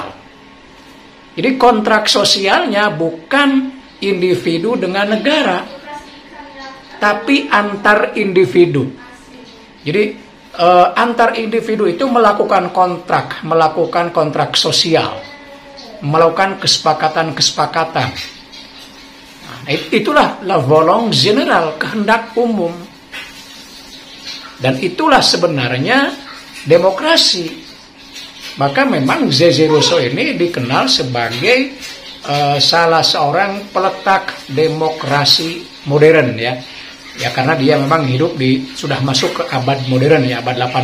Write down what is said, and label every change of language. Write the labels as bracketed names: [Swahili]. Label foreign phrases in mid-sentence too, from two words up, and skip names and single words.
[Indonesian] Jadi kontrak sosialnya bukan individu dengan negara, tapi antar individu. Jadi antar individu itu melakukan kontrak sosial, melakukan kesepakatan. Nah, itulah [French] la volonté générale, [Indonesian] kehendak umum. Dan itulah sebenarnya demokrasi. Maka memang Z.Z. Rousseau ini dikenal sebagai salah seorang peletak demokrasi modern ya. Ya, karena dia memang hidup sudah masuk ke abad modern ya, abad 18.